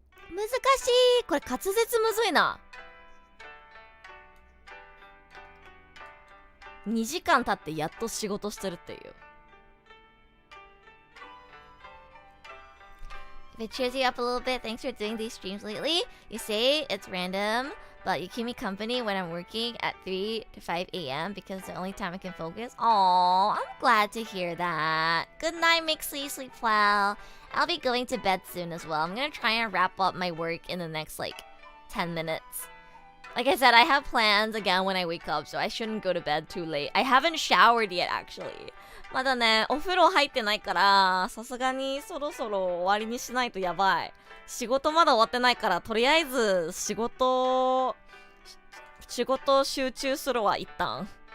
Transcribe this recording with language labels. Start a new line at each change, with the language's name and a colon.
Japanese: 難しい。これ滑舌むずいな。 2時間経ってやっと仕事してるっていう。
English: If it cheers you up a little bit, thanks for doing these streams lately. You say it's random, but you keep me company when I'm working at 3 to 5 a.m. because it's the only time I can focus. Aww, I'm glad to hear that. Good night, Mixley. Sleep well. I'll be going to bed soon as well. I'm gonna try and wrap up my work in the next, 10 minutes. Like I said, I have plans again when I wake up, so I shouldn't go to bed too late. I haven't showered yet, actually.
Japanese: まだね、お風呂入ってないから、さすがにそろそろ終わりにしないとやばい。仕事まだ終わってないから、とりあえず仕事集中するわ、一旦。